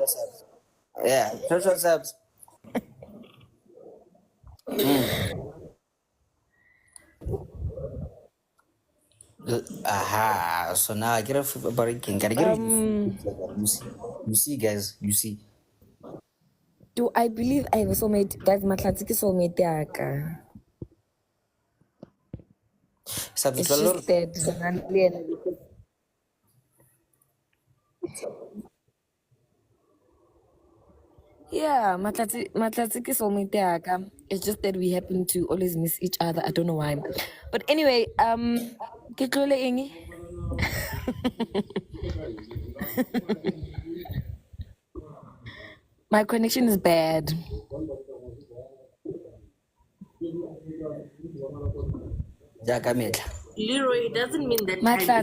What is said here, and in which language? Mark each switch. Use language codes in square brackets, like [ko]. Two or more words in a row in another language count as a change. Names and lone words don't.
[en] Sabs. Yeah, social subs. Aha. So now I get a breaking. Gotta get you see. You see, guys. You see. Do I believe I have a soulmate? Guys, [tn] Mahlatsi ke soulmate yaka. [en] Subs It's just that yeah, [tn] Mahlatsi ke soulmate yaka. [en] It's just that we happen to always miss each other. I don't know why. But anyway, [tn] ke tlole eng? [en] My connection is bad. Jaka metla. Leroy, it doesn't mean that time it Mahlatsi